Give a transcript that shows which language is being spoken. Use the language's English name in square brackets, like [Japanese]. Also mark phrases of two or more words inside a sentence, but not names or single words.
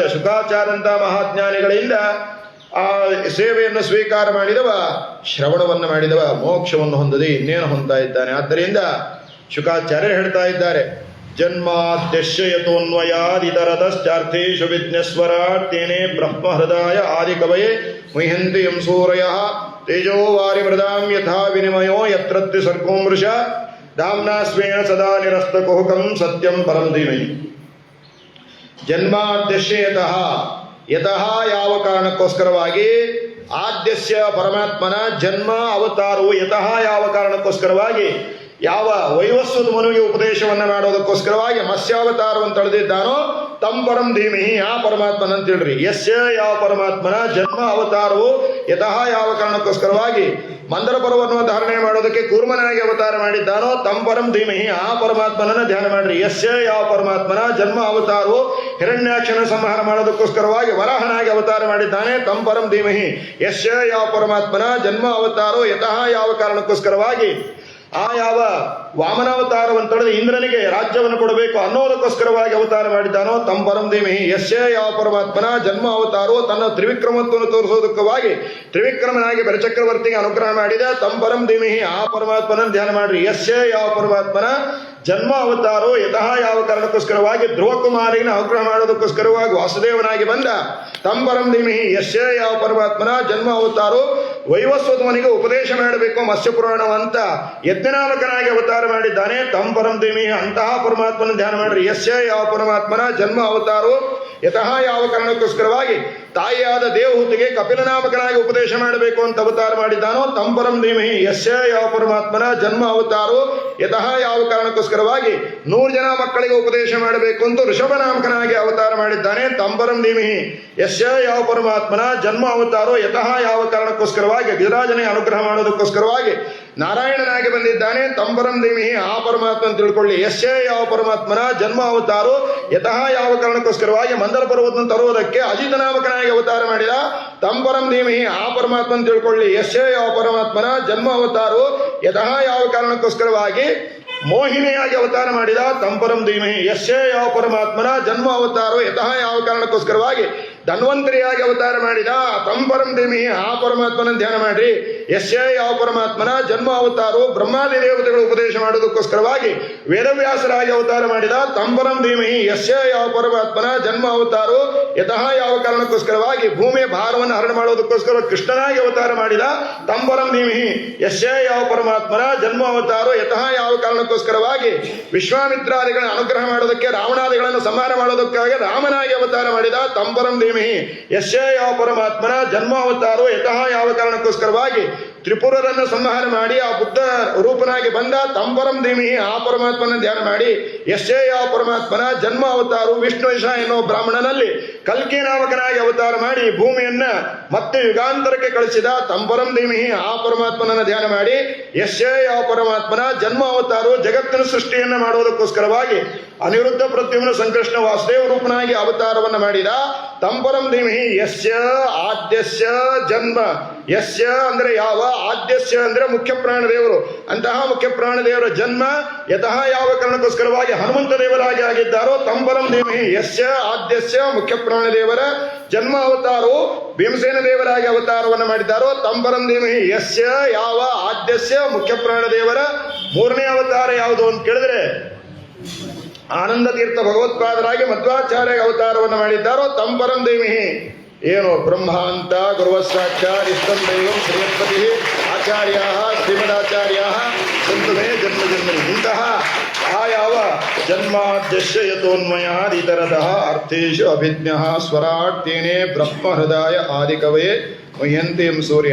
[Kannada] ಶುಕಾಚಾರ್ಯಂತ ಮಹಾಜ್ಞಾನಿಗಳಿಂದ ಆ ಸೇವೆಯನ್ನು ಸ್ವೀಕಾರ ಮಾಡಿದವ, ಶ್ರವಣವನ್ನು ಮಾಡಿದವ ಮೋಕ್ಷವನ್ನು ಹೊಂದದೆ ಇನ್ನೇನು ಹೊಂದ್ತಾ ಇದ್ದಾನೆ. ಆದ್ದರಿಂದ ಶುಕಾಚಾರ್ಯರು ಹೇಳ್ತಾ ಇದ್ದಾರೆ, [Sanskrit] ಜನ್ಮಾದ್ಯಶ್ಯತೋನ್ವಯಾದಿತರತಶ್ಚಾರ್ಥೇಷು ವಿಜ್ಞಸ್ವರಾರ್ಥೇನೆ ಬ್ರಹ್ಮ ಹೃದಯ ಆದಿಕವಯೇ ಮುಹ್ಯಂತಿ ಯಂ ಸೂರಯಃ ತೇಜೋ ವಾರಿ ಮೃದಾಂ ಯಥಾ ವಿನಿಮಯೋ ಯತ್ರತ್ಯ ಸರ್ಗೋ ಮೃಷ ಧಾಮ್ನಾ ಸ್ವೇನ ಸದಾ ನಿರಸ್ತಕುಹುಕಂ ಸತ್ಯಂ ಪರಂ ಧೀಮಹಿ. ಜನ್ಮಾದ್ಯಶ್ಯತಃ, ಯತಃ [Kannada] ಯಾವ ಕಾರಣಕ್ಕೋಸ್ಕರವಾಗಿ, ಆದ್ಯಸ್ಯ ಪರಮಾತ್ಮನ ಜನ್ಮ ಅವತಾರವು ಯತಃ ಯಾವ ಕಾರಣಕ್ಕೋಸ್ಕರವಾಗಿ, ಯಾವ ವೈವಸ್ವತ ಮನುವಿಗೆ ಉಪದೇಶವನ್ನು ಮಾಡೋದಕ್ಕೋಸ್ಕರವಾಗಿ ಮತ್ಸ್ಯಾವತಾರವನ್ನು ತಳೆದಿದ್ದಾನೋ [Sanskrit] ತಂ ಪರಂ ಧೀಮಹಿ, [Kannada] ಆ ಪರಮಾತ್ಮನಂತ ಹೇಳ್ರಿ. ಯಸ್ಯ ಯಾವ ಪರಮಾತ್ಮನ ಜನ್ಮ ಅವತಾರವು ಯತಃ ಯಾವ ಕಾರಣಕ್ಕೋಸ್ಕರವಾಗಿ ಮಂದರ ಪರ್ವವನ್ನು ಧಾರಣೆ ಮಾಡೋದಕ್ಕೆ ಕೂರ್ಮನಾಗಿ ಅವತಾರ ಮಾಡಿದ್ದಾನೋ [Sanskrit] ತಂ ಪರಂ ಧೀಮಹಿ, [Kannada] ಆ ಪರಮಾತ್ಮನನ್ನ ಧ್ಯಾನ ಮಾಡ್ರಿ. ಯಸ್ಯ ಯಾವ ಪರಮಾತ್ಮನ ಜನ್ಮ ಅವತಾರವು ಹಿರಣ್ಯಾಕ್ಷನ ಸಂಹಾರ ಮಾಡೋದಕ್ಕೋಸ್ಕರವಾಗಿ ವರಾಹನಾಗಿ ಅವತಾರ ಮಾಡಿದ್ದಾನೆ [Sanskrit] ತಂ ಪರಂ ಧೀಮಹಿ. [Kannada] ಯಸ್ಯ ಯಾವ ಪರಮಾತ್ಮನ ಜನ್ಮ ಅವತಾರೋ ಯತಃ ಯಾವ ಕಾರಣಕ್ಕೋಸ್ಕರವಾಗಿ ಆ ಯಾವ ವಾಮನಾವತಾರವನ್ನು ತಡೆದು ಇಂದ್ರನಿಗೆ ರಾಜ್ಯವನ್ನು ಕೊಡಬೇಕು ಅನ್ನೋದಕ್ಕೋಸ್ಕರವಾಗಿ ಅವತಾರ ಮಾಡಿದ್ದಾನೋ [Sanskrit] ತಂ ಪರಂ ಧೀಮಹಿ. [Kannada] ಯಸ್ಯ ಯಾವ ಪರಮಾತ್ಮನ ಜನ್ಮ ಅವತಾರವೋ ತನ್ನ ತ್ರಿವಿಕ್ರಮತ್ವವನ್ನು ತೋರಿಸೋದಕ್ಕವಾಗಿ ತ್ರಿವಿಕ್ರಮನಾಗಿ ಬರಚಕ್ರವರ್ತಿಗೆ ಅನುಗ್ರಹ ಮಾಡಿದ [Sanskrit] ತಂ ಪರಂ ಧೀಮಹಿ. [Kannada] ಆ ಪರಮಾತ್ಮನ ಧ್ಯಾನ ಮಾಡ್ರಿ. ಯಸ್ಯ ಯಾವ ಪರಮಾತ್ಮನ ಜನ್ಮ ಅವತಾರೋ ಯತಃ ಯಾವ ಕಾರಣಕ್ಕೋಸ್ಕರವಾಗಿ ಧ್ರುವ ಕುಮಾರಿನ ಅನುಗ್ರಹ ಮಾಡೋದಕ್ಕೋಸ್ಕರವಾಗಿ ವಾಸುದೇವನಾಗಿ ಬಂದ [Sanskrit] ತಂ ಪರಂ ಧೀಮಹಿ. [Kannada] ಯಸ್ಯ ಯಾವ ಪರಮಾತ್ಮನ ಜನ್ಮ ಅವತಾರೋ ವೈವಸ್ವತವನಿಗೆ ಉಪದೇಶ ಮಾಡಬೇಕು ಮತ್ಸ್ಯ ಪುರಾಣವಂತ ಯಜ್ಞನಾಮಕನಾಗಿ ಅವತಾರ ಮಾಡಿದ್ದಾನೆ [Sanskrit] ತಂ ಪರಂ ಧೀಮಹಿ. [Kannada] ಅಂತಹ ಪರಮಾತ್ಮನ ಧ್ಯಾನ ಮಾಡ್ರಿ. ಯಸ್ಯ ಯಾವ ಪರಮಾತ್ಮನ ಜನ್ಮ ಅವತಾರೋ ಯತಃ ಯಾವ ಕಾರಣಕ್ಕೋಸ್ಕರವಾಗಿ ತಾಯಿಯಾದ ದೇವಹೂತಿಗೆ ಕಪಿಲನಾಮಕನಾಗಿ ಉಪದೇಶ ಮಾಡಬೇಕು ಅಂತ ಅವತಾರ ಮಾಡಿದ್ದಾನೋ [Sanskrit] ತಂ ಪರಂ ಧೀಮಹಿ. [Kannada] ಯಸ್ಯ ಯಾವ ಪರಮಾತ್ಮನ ಜನ್ಮ ಅವತಾರೋ ಯತಃ ಯಾವ ಕಾರಣಕ್ಕೋಸ್ಕರವಾಗಿ 100 ಜನ ಮಕ್ಕಳಿಗೆ ಉಪದೇಶ ಮಾಡಬೇಕು ಅಂತ ಋಷಭನಾಮಕನಾಗಿ ಅವತಾರ ಮಾಡಿದ್ದಾನೆ [Sanskrit] ತಂ ಪರಂ ಧೀಮಹಿ. [Kannada] ಯಸ್ಯ ಯಾವ ಪರಮಾತ್ಮನ ಜನ್ಮ ಅವತಾರೋ ಯತಃ ಯಾವ ಕಾರಣಕ್ಕೋಸ್ಕರವಾಗಿ ಗಿರಿರಾಜನಿಗೆ ಅನುಗ್ರಹ ಮಾಡೋದಕ್ಕೋಸ್ಕರವಾಗಿ ನಾರಾಯಣನಾಗಿ ಬಂದಿದ್ದಾನೆ [Sanskrit] ತಂ ಪರಂ ಧೀಮಹಿ. [Kannada] ಆ ಪರಮಾತ್ಮನ ತಿಳ್ಕೊಳ್ಳಿ. ಯಸ್ಯ ಯಾವ ಪರಮಾತ್ಮನ ಜನ್ಮ ಅವತಾರೋ ಯತಃ ಯಾವ ಕಾರಣಕ್ಕೋಸ್ಕರವಾಗಿ ಮಂದರ ಪರ್ವತವನ್ನು ತರುವುದಕ್ಕೆ ಅಜಿತ ನಾಮಕನಾಗಿ ಅವತಾರ ಮಾಡಿದ [Sanskrit] ತಂ ಪರಂ ಧೀಮಹಿ. [Kannada] ಆ ಪರಮಾತ್ಮನ ತಿಳ್ಕೊಳ್ಳಿ. ಯಸ್ಯ ಯಾವ ಪರಮಾತ್ಮನ ಜನ್ಮ ಅವತಾರೋ ಯತಃ ಯಾವ ಕಾರಣಕ್ಕೋಸ್ಕರವಾಗಿ ಮೋಹಿನಿಯಾಗಿ ಅವತಾರ ಮಾಡಿದ [Sanskrit] ತಂ ಪರಂ ಧೀಮಹಿ. [Kannada] ಯಸ್ಯ ಯಾವ ಪರಮಾತ್ಮನ ಜನ್ಮ ಅವತಾರೋ ಯತಃ ಯಾವ ಕಾರಣಕ್ಕೋಸ್ಕರವಾಗಿ ಧನ್ವಂತರಿಯಾಗಿ ಅವತಾರ ಮಾಡಿದ [Sanskrit] ತಂ ಪರಂ ಧೀಮಹಿ. [Kannada] ಆ ಪರಮಾತ್ಮನ ಧ್ಯಾನ ಮಾಡ್ರಿ. ಯಸ್ಯ ಯಾವ ಪರಮಾತ್ಮನ ಜನ್ಮ ಅವತಾರೋ ಬ್ರಹ್ಮಾದಿ ದೇವತೆಗಳು ಉಪದೇಶ ಮಾಡೋದಕ್ಕೋಸ್ಕರವಾಗಿ ವೇದವ್ಯಾಸರಾಗಿ ಅವತಾರ ಮಾಡಿದ [Sanskrit] ತಂ ಪರಂ ಧೀಮಹಿ. [Kannada] ಯಸ್ಯ ಯಾವ ಪರಮಾತ್ಮನ ಜನ್ಮ ಅವತಾರೋ ಯತಃ ಯಾವ ಕಾರಣಕ್ಕೋಸ್ಕರವಾಗಿ ಭೂಮಿಯ ಭಾರವನ್ನು ಹರಣ ಮಾಡೋದಕ್ಕೋಸ್ಕರ ಕೃಷ್ಣನಾಗಿ ಅವತಾರ ಮಾಡಿದ [Sanskrit] ತಂ ಪರಂ ಧೀಮಹಿ. [Kannada] ಯಸ್ಯ ಯಾವ ಪರಮಾತ್ಮನ ಜನ್ಮ ಅವತಾರೋ ಯತಃ ಯಾವ ಕಾರಣಕ್ಕೋಸ್ಕರವಾಗಿ ವಿಶ್ವಾಮಿತ್ರಾದಿಗಳ ಅನುಗ್ರಹ ಮಾಡೋದಕ್ಕೆ ರಾವಣಾದಿಗಳನ್ನು ಸಂಹಾರ ಮಾಡೋದಕ್ಕಾಗಿ ರಾಮನಾಗಿ ಅವತಾರ ಮಾಡಿದ [Sanskrit] ತಂ ಪರಂ ಧೀಮಹಿ. [Kannada] ಯಸ್ಯ ಯಾವ ಪರಮಾತ್ಮನ ಜನ್ಮ ಅವತಾರೋ ಯತಃ ಯಾವ ಕಾರಣಕ್ಕೋಸ್ಕರವಾಗಿ ತ್ರಿಪುರರನ್ನು ಸಂಹಾರ ಮಾಡಿ ಆ ಬುದ್ಧ ರೂಪನಾಗಿ ಬಂದ [Sanskrit] ತಂ ಪರಂ ಧೀಮಹಿ. [Kannada] ಆ ಪರಮಾತ್ಮನ ಧ್ಯಾನ ಮಾಡಿ. ಯಸ್ಯ ಯಾವ ಪರಮಾತ್ಮನ ಜನ್ಮ ಅವತಾರೋ ವಿಷ್ಣುವೇಶ ಎನ್ನುವ ಬ್ರಾಹ್ಮಣನಲ್ಲಿ ಕಲ್ಕಿ ನಾಮಕನಾಗಿ ಅವತಾರ ಮಾಡಿ ಭೂಮಿಯನ್ನ ಮತ್ತೆ ಯುಗಾಂತರಕ್ಕೆ ಕಳಿಸಿದ [Sanskrit] ತಂ ಪರಂ ಧೀಮಹಿ. [Kannada] ಆ ಪರಮಾತ್ಮನನ್ನ ಧ್ಯಾನ ಮಾಡಿ. ಯಸ್ಯ ಯಾವ ಪರಮಾತ್ಮನ ಜನ್ಮ ಅವತಾರೋ ಜಗತ್ತಿನ ಸೃಷ್ಟಿಯನ್ನ ಮಾಡುವುದಕ್ಕೋಸ್ಕರವಾಗಿ ಅನಿರುದ್ಧ ಪ್ರದ್ಯುಮ್ನ ಸಂಕೃಷ್ಣ ವಾಸುದೇವ ರೂಪನಾಗಿ ಅವತಾರವನ್ನು ಮಾಡಿದ [Sanskrit] ತಂ ಪರಂ ಧೀಮಹಿ. ಯಸ್ಯ ಆದ್ಯಸ್ಯ ಜನ್ಮ. [Kannada] ಯಸ್ಯ ಅಂದ್ರೆ ಯಾವ, ಆದ್ಯಸ್ಯ ಅಂದ್ರೆ ಮುಖ್ಯ ಪ್ರಾಣದೇವರು. ಅಂತಹ ಮುಖ್ಯ ಪ್ರಾಣದೇವರ ಜನ್ಮ ಯತಃ ಯಾವ ಕಾರಣಕ್ಕೋಸ್ಕರವಾಗಿ ಹನುಮಂತ ದೇವರಾಗಿ ಆಗಿದ್ದಾರೋ [Sanskrit] ತಂ ಪರಂ ಧೀಮಹಿ. ಯಸ್ಯ ಆದ್ಯಸ್ಯ [Kannada] ಮುಖ್ಯ ಪ್ರಾಣದೇವರ ಜನ್ಮ ಅವತಾರೋ ಭೀಮಸೇನ ದೇವರಾಗಿ ಅವತಾರವನ್ನು ಮಾಡಿದ್ದಾರೋ [Sanskrit] ತಂ ಪರಂ ಧೀಮಹಿ. [Kannada] ಯಸ್ಯ ಯಾವ ಆದ್ಯಸ್ಯ ಮುಖ್ಯ ಪ್ರಾಣದೇವರ 3ನೇ ಅವತಾರ ಯಾವುದು ಅಂತ ಕೇಳಿದ್ರೆ ಆನಂದ ತೀರ್ಥ ಭಗವತ್ಪಾದರಾಗಿ ಮಧ್ವಾಚಾರ್ಯ ಅವತಾರವನ್ನು ಮಾಡಿದ್ದಾರೋ [Sanskrit] ತಂ ಪರಂ ಧೀಮಹಿ. [Kannada] ಏನು ಬ್ರಹ್ಮ ಅಂತ [Sanskrit] ಗುರುವಸಾಕ್ಷಾತ್ ಇಷ್ಟಂ ದೈವಂ ಶ್ರೀಯತ್ಪತಿ ಆಚಾರ್ಯ ಶ್ರೀಮದಾಚಾರ್ಯ ಸಂತು ಮೇ ಜನ್ಮ ಜನ್ಮನಿ. [Kannada] ಇಂತಹ ಆ ಯಾವ [Sanskrit] ಜನ್ಮಾದ್ಯಶ್ಯ ಯತೋನ್ಮಯಾದಿತರತಃ ಅರ್ಥೇಶು ಅಭಿಜ್ಞ ಸ್ವರಾಟ್ ತೇನೇ ಬ್ರಹ್ಮ ಹೃದಯ ಆದಿಕವೇ ಮಹ್ಯಂತಿಂ ಸೂರ್ಯ.